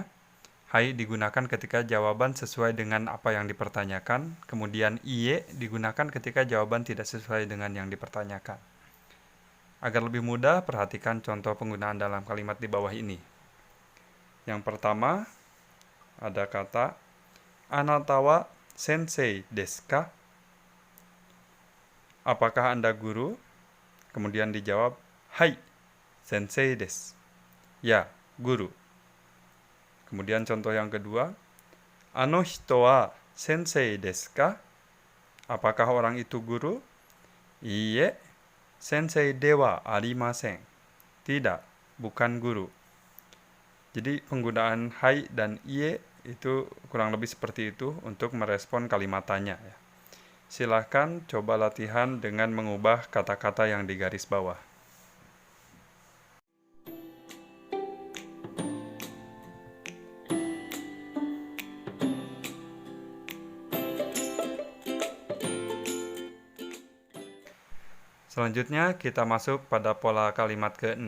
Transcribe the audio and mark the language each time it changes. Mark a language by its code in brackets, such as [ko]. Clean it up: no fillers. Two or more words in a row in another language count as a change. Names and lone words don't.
[id] Hai digunakan ketika jawaban sesuai dengan apa yang dipertanyakan, kemudian iye digunakan ketika jawaban tidak sesuai dengan yang dipertanyakan. Agar lebih mudah, perhatikan contoh penggunaan dalam kalimat di bawah ini. Yang pertama, ada kata [ja] あなたは先生ですか? [id] Apakah Anda guru? Kemudian dijawab, hai, [ja] 先生です. [id] Ya, guru. Kemudian contoh yang kedua, [ja] あの人は先生ですか? [id] Apakah orang itu guru? [ja] いいえ、先生ではありません. [id] Tidak, bukan guru. Jadi penggunaan hai dan iye itu kurang lebih seperti itu untuk merespon kalimat tanya. Silahkan coba latihan dengan mengubah kata-kata yang di garis bawah. Selanjutnya kita masuk pada pola kalimat ke-6.